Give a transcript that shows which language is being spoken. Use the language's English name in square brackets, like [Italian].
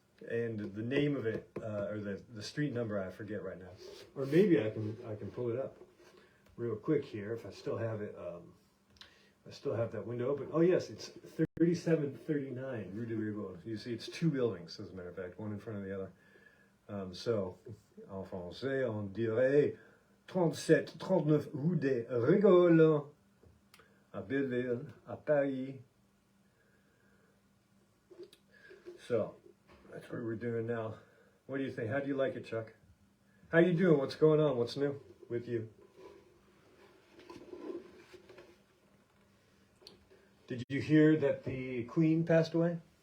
[English] And the name of it, or the street number, I forget right now. Or maybe I can pull it up real quick here if I still have it. I still have that window open. Oh yes, it's 3739 Rue de Rigole. You see, it's two buildings, as a matter of fact, one in front of the other. [French] So, en français, on dirait 3739 Rue de Rigole, à Belleville, à Paris. [English] So, that's what we're doing now. What do you think? How do you like it, Chuck? How you doing? What's going on? What's new with you? Did you hear that the Queen passed away?